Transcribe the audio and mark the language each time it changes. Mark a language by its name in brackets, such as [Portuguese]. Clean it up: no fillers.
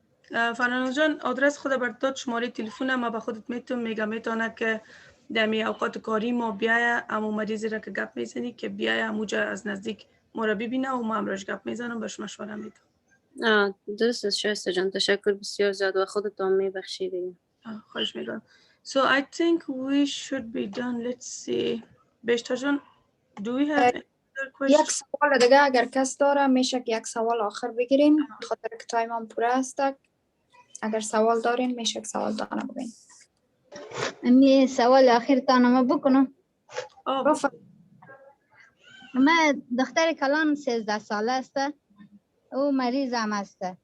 [Persian] فرانو جان آدرس خود برات داد، شماره تلفن ما به خودت میتونه که دمی اوقات کاری ما بیای امو مریضی را که گپ میزنی که بیای اموجا از نزدیک ما را ببینه و ما امراش گپ میزنم بهش مشوره میدم. درست است شایسته جان، تشکر بسیار زیاد و خودت هم میبخشیدی. خواهش میکنم. [English] So I think we should be done. Let's see. بهشتا جان, do we have any other questions? [Persian] یک سوال دیگه اگر کس داره میشه که یک سوال آخر بگیریم خاطر که تایم هم پوره است. اگر سوال دارین میشه که سوال دانه بگین. امی سوال آخر تانما بکنم. من دختر کلان 13 ساله است. او مریض هم است.